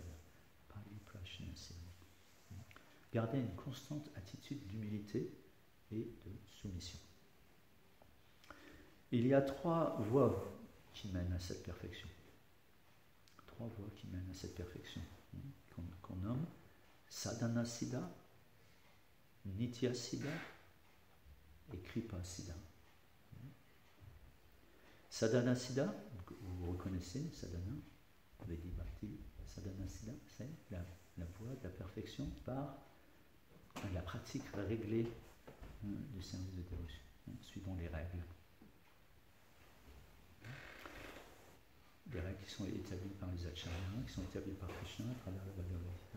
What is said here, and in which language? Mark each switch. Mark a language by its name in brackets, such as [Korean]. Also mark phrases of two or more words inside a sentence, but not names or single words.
[Sanskrit] Pariprashna Sevaya. [French] Garder une constante attitude d'humilité et de soumission. Il y a 3 voies qui mènent à cette perfection. 3 voies qui mènent à cette perfection, qu'on nomme [Sanskrit] Sadhana Siddha, Nitya Siddha [French] et [Sanskrit] Kripa Siddha. Sadhana Siddha, [French] vous reconnaissez [Sanskrit] Sadhana, Vedi Bhakti, Sadhana Siddha, [French] c'est la voie de la perfection par la pratique réglée du service de dévotion, suivant les règles. Des règles qui sont établies par les acharyas, qui sont établies par Krishna à travers le Bhagavad Gita.